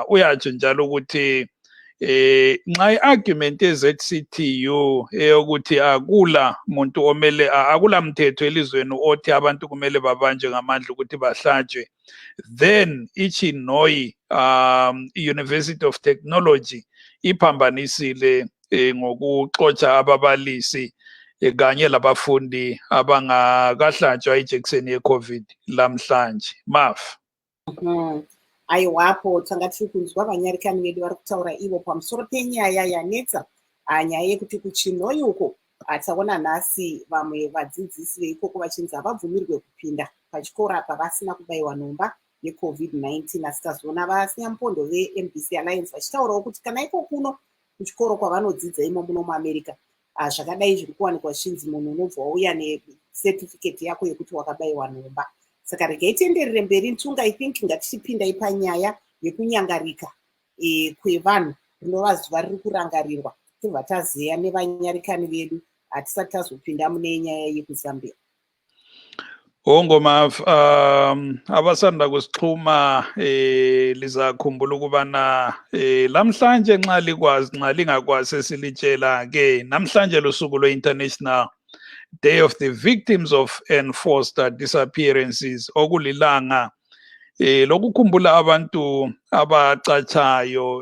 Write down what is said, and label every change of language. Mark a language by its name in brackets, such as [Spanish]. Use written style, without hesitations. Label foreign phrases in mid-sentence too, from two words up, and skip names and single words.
[North Ndebele] Uyatsho njalo ukuthi nxa i-argument ye-ZCTU eyokuthi akula muntu omele, akula mthetho elizweni othi abantu kumele babanje ngamandla ukuthi bahlatshwe, then iChinoyi University of Technology iphambanisile ngokuxotsha ababalisi kanye labafundi abangakahlatshwa ijekiseni ye-COVID lamhlanje. Maf. [Shona] Aiwapo tanga tiri kunzwa vanyarikani vedu vari kutaura ivo pamusoro penyaya yanetsa, nyaya yekuti kuChinoyi uko taona nhasi vamwe vadzidzisi veikoko vachinzi havabvumirwe kupinda pachikora pavasina kubayiwa nhomba yeCovid-19. Asi tazoona vaSiyampondo veMBC Alliance vachitaurawo kuti kana iko kuno kuchikoro kwavanodzidza imo muno muAmerica zvakadai zviri kuwanikwa zvichinzi munhu unobva wauya nesertificate yako yekuti wakabayiwa nhomba. Saka regai tienderere mberi Ntunga. [English] I think [Shona] ngatichipindai panyaya yekunyangarika kwevanhu rinova zuva riri kurangarirwa, tobva tazeya nevanyarikani vedu hatisati tazopinda mune nyaya yekuZambia. [North Ndebele] Ngoma abasanda kusixhuma lizakhumbula ukubana lamhlanje nxa lingakwazi esilitshela ke namhlanje lusuku lwe-International Day of the Victims of Enforced Disappearances, okulilanga lokukhumbula abantu abacatshayo.